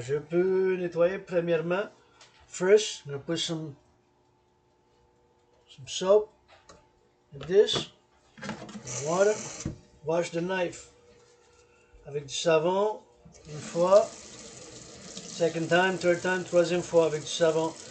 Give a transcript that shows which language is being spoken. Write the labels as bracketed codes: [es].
[fr] Je peux nettoyer premièrement. [en] First, I'm going to put some soap in this, water. Wash the knife [fr] avec du savon une fois. [en] Second time, third time, [fr] troisième fois avec du savon.